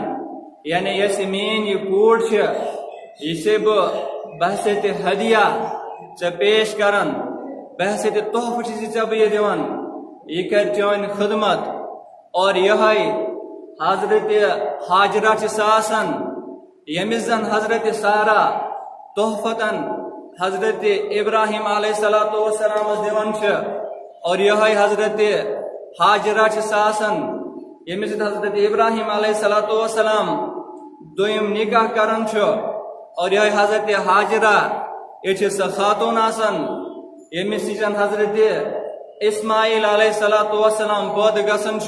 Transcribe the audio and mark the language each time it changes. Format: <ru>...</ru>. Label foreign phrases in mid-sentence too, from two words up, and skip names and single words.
<ks>یعنی یس میٲنۍ یہِ کوٗر چھِ یہِ چھے بہٕ بحثیت ہدیہ ژےٚ پیش کران بحثیت تحفہٕ چھُے ژےٚ بہٕ یہِ دِوان یہِ کرِ چٲنۍ خدمت اور یِہوٚے حضرت حاجرہ چھِ سۄ آسان ییٚمِس زن حضرت سارا تحفتن حضرت ابراہیم علیہ الصلوۃ والسلام دِوان چھِ اور یِہوٚے حضرت حاجرہ چھِ سۄ آسان ییٚمِس سۭتۍ حضرت ابراہیم علیہ الصلوۃ والسلام دوٚیِم نکاح کران چھُ اور یِہوٚے حضرت حاجرہ یہِ چھِ سۄ خاتوٗن آسان ییٚمِس نِش حضرت اسماعیل علیہ الصلوۃ والسلام پٲدٕ گژھان چھُ</ks>